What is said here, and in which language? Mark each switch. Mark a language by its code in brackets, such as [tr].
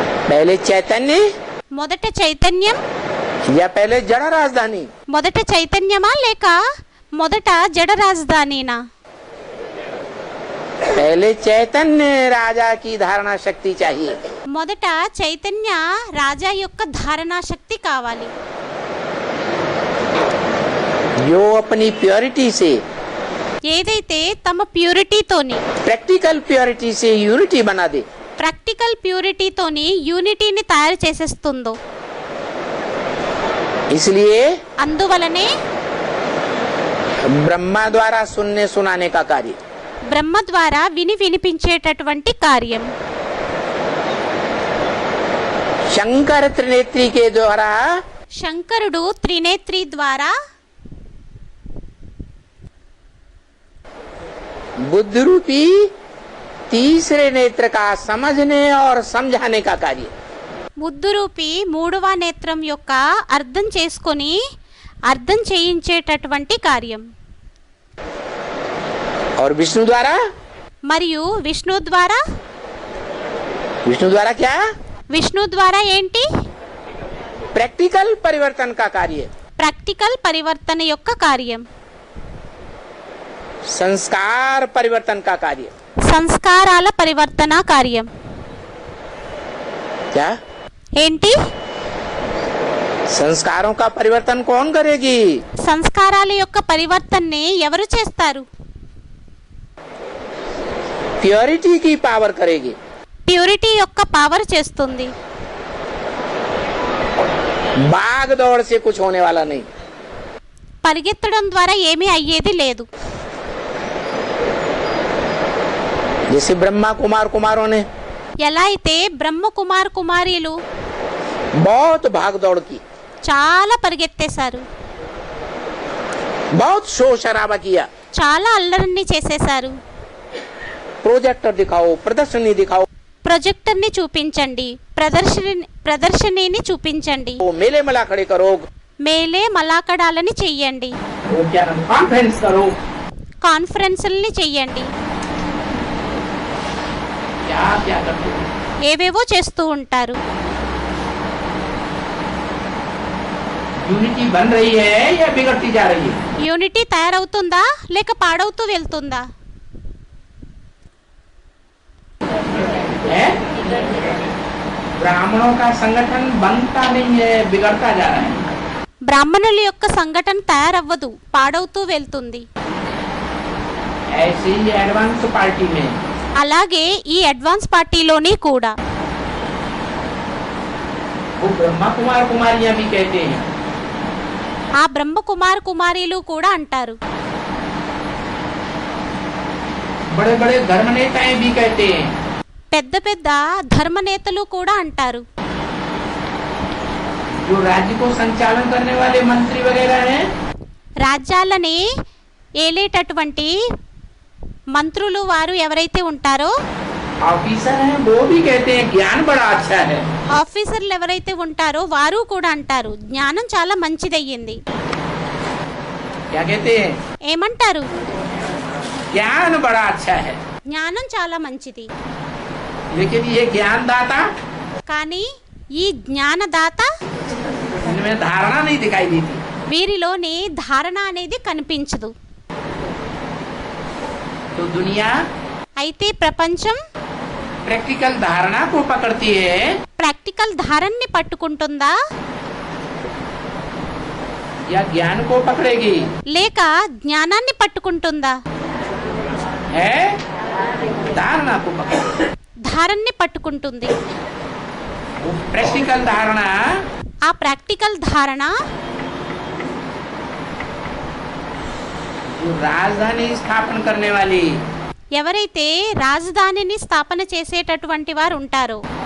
[hi] पहले चैतन्य [te] మొదట చైతన్యం, [hi] या पहले जड़ राजधानी. [te] మొదట చైతన్యమా లేక మొదట జడ రాజధానినా? [hi] पहले चैतन्य राजा की धारणा शक्ति चाहिए. [te] మొదట చైతన్య రాజా యొక్క ధారణా శక్తి కావాలి. [hi] जो अपनी प्योरिटी से, [te] ఏదైతే తమ ప్యూరిటీతోని, [hi] प्रैक्टिकल प्योरिटी से यूनिटी बना दे. [te] ప్రాక్టికల్ ప్యూరిటీతోని యూనిటీని తయారు చేసేస్తుందో. [hi] इसलिए [te] అందువలనే [hi] ब्रह्मा द्वारा सुनने सुनाने का कार्य, [te] బ్రహ్మ ద్వారా వినిపించేటటువంటి కార్యం, [hi] शंकर त्रिनेत्री के द्वारा [te] శంకరుడు త్రినేత్రి ద్వారా [hi] बुद्ध रूपी तीसरे नेत्र का समझने और समझाने का कार्य. [te] బుద్ధురూపి మూడవ నేత్రం యొక్క అర్థం చేసుకొని అర్థం చేయించేటటువంటి కార్యం. [hi] और विष्णु द्वारा, [te] మరియు విష్ణు ద్వారా, [hi] विष्णु द्वारा क्या? [te] విష్ణు ద్వారా ఏంటి? [hi] प्रैक्टिकल परिवर्तन का कार्य, [te] ప్రాక్టికల్ పరివర్తన యొక్క కార్యం, [hi] संस्कार परिवर्तन का कार्य. [te] సంస్కారాల పరివర్తన కార్యం. [hi] क्या? [te] ఏంటి? [hi] संस्कारों का परिवर्तन कौन करेगी? [te] సంస్కారాల యొక్క పరివర్తనని ఎవరు చేస్తారు? [hi] प्योरिटी की पावर करेगी. [te] ప్యూరిటీ యొక్క పవర్ చేస్తుంది. [hi] भाग दौड़ से कुछ होने वाला नहीं. [te] పరిగెత్తడం ద్వారా ఏమీ అయ్యేది లేదు. [hi] जैसे ब्रह्मा कुमार कुमारों ने [te] ఎలా అయితే బ్రహ్మ కుమార్ కుమారీలు [hi] बहुत भाग दौड़ की, [te] చాలా పరిగెత్తేశారు, [hi] बहुत शोर शराबा किया. [te] చాలా అల్లరిని చేసేశారు. [hi] प्रोजेक्टर दिखाओ, प्रदर्शनी दिखाओ, [te] ప్రొజెక్టర్ని చూపించండి, ప్రదర్శనని చూపించండి, [hi] मेले मेला खड़े करो, [te] మేలే మలాకడాలని చెయ్యండి, [hi] वो क्या नाम कॉन्फ्रेंस करो, [te] కాన్ఫరెన్సుల్ని చెయ్యండి, [hi] क्या क्या करते हो। [te] ఏవేవో చేస్తూ ఉంటారు. [hi] यूनिटी बन रही है या बिगड़ती जा रही है। [te] యూనిటీ తయారవుతుందా లేక పాడవుతూ వెళ్తుందా? [hi] है? ब्राह्मणों का संगठन बनता नहीं है, बिगड़ता जा रहा है। [te] బ్రాహ్మణుల యొక్క సంఘటన తయారవ్వదు, పాడవుతూ వెళ్తుంది. [hi] ऐसे ही एडवांस पार्टी में [te] అలాగే ఈ అడ్వాన్స్ పార్టీలోని కూడా [hi] वो ब्रह्मा कुमार कुमारियां भी कहते हैं, [te] ఆ బ్రహ్మ కుమార్ కుమారీలు కూడా అంటారు. [hi] बड़े बड़े धर्म नेताएं भी कहते हैं, [te] పెద్ద పెద్ద ధర్మనేతలు కూడా అంటారు. [hi] जो राज्य को संचालन करने वाले मंत्री वगैरह हैं, [te] రాజ్యాలని ఏలేటటువంటి మంత్రులు వారు ఎవరైతే ఉంటారో, [hi] ऑफिसर हैं, वो भी कहते हैं ज्ञान बड़ा अच्छा है। [te] ఆఫీసర్లు ఎవరైతే ఉంటారో వారు కూడా అంటారు జ్ఞానం చాలా మంచిదయ్యింది. [hi] क्या कहते हैं, [te] ఏమంటారు? [hi] ज्ञान बड़ा अच्छा है। [te] జ్ఞానం చాలా మంచిది. [hi] लेकिन ये ज्ञानदाता, [te] కానీ ఈ జ్ఞానదాత [hi] इनमें धारणा नहीं दिखाई देती। [te] వీరిలోని ధారణ అనేది కనిపించదు. [hi] तो दुनिया [te] అయితే ప్రపంచం [hi] प्रैक्टिकल धारणा को पकड़ती है [te] ప్రాక్టికల్ ధారణని పట్టుకుంటుందా [hi] या ज्ञान को पकड़ेगी। [te] లేక జ్ఞానాన్ని పట్టుకుంటుందా? [hi] है धारणा को पकड़ेगी। [te] ధారణని పట్టుకుంటుంది. [hi] वो प्रैक्टिकल धारणा [te] ఆ ప్రాక్టికల్ ధారణ [hi] जो राजधानी स्थापन करने वाली [te] ఎవరైతే రాజధానిని స్థాపన చేసేటటువంటి వారు ఉంటారో,